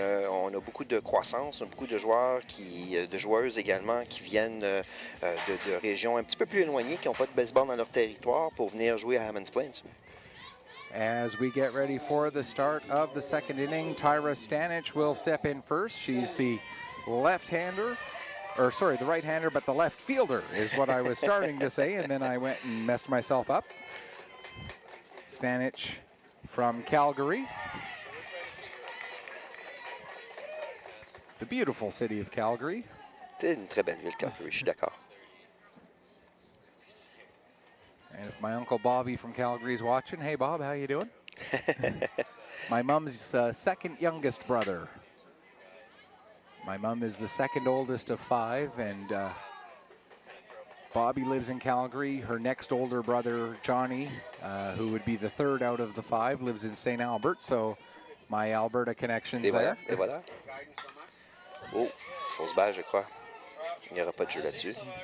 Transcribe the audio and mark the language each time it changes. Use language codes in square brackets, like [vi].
[fr] On a beaucoup de croissance, on a beaucoup de joueurs, de joueuses également qui viennent de régions un petit peu plus éloignées, qui n'ont pas de baseball dans leur territoire pour venir jouer à Hammonds Plains. [en] As we get ready for the start of the second inning, Tyra Stanich will step in first. She's the left-hander, or sorry, the right-hander, but the left fielder is what I was starting to say, and then I went and messed myself up. Stanich from Calgary. The beautiful city of Calgary. [fr] C'est une très belle ville, Calgary, je suis d'accord. [en] And if my Uncle Bobby from Calgary is watching, hey Bob, how you doing? My mom's second youngest brother. My mom is the second oldest of 5, and Bobby lives in Calgary. Her next older brother, Johnny, who would be the third out of the 5, lives in St. Albert, so my Alberta connections there. [fr] Et voilà. Oh, fausse balle, je crois. Il n'y aura pas de jeu là-dessus.